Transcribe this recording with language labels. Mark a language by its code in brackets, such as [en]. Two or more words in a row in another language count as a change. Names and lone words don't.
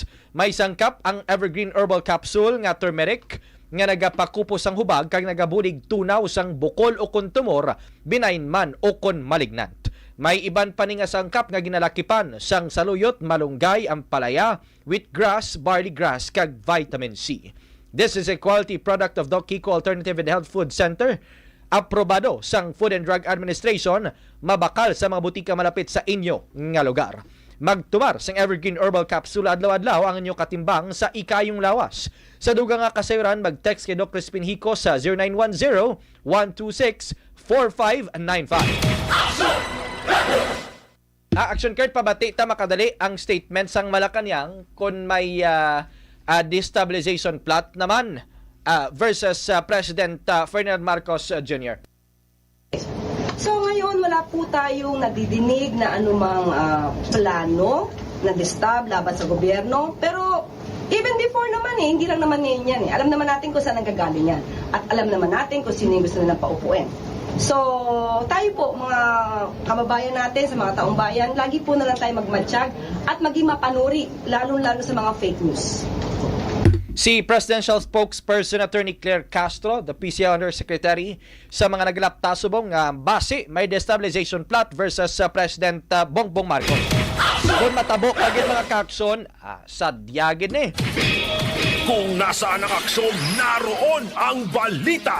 [hil] May sangkap ang evergreen herbal capsule nga turmeric nga nagapakupos ang hubag kag nagabulig tunaw sang bukol o kun tumor, benign man o kun malignant. May iban pa ni nga sangkap nga ginalakipan sang saluyot, malunggay, ampalaya, wheatgrass, barley grass kag vitamin C. [en] This is a quality product of Doc Kiko Alternative and Health Food Center. [hil] Aprobado sang Food and Drug Administration, mabakal sa mga butika malapit sa inyo nga lugar. Magtumar sang Evergreen Herbal Capsule adlaw-adlaw ang inyo katimbang sa ikayong lawas. Sa dugang nga kasayuran, mag-text kay Dr. Crispin Hico sa 0910-126-4595. Action card pabati ta makadali ang statement sang Malacanang kung may [en] destabilization plot [hil] naman versus President Ferdinand Marcos Jr. [tl] So ngayon wala po tayong nadidinig na anumang plano na distab laban sa gobyerno. Pero [en] even before [tl] naman hindi lang naman ngayon yan. Alam naman natin kung saan nanggagaling yan. At alam naman natin kung sino yung gusto nilang paupuin. So tayo po mga kababayan natin sa mga taong bayan, lagi po na lang tayo magmatsyag at maging mapanuri lalo-lalo sa mga [en] fake news. [hil] Si Presidential Spokesperson Attorney Claire Castro, the PCA Undersecretary, sa mga naglapta subong base may [en] destabilization plot [hil] versus President Bongbong Marcos. Kung matabo kagid mga kaksyon, sadyagin eh. [tl] Kung nasaan ang aksyon, naroon ang balita.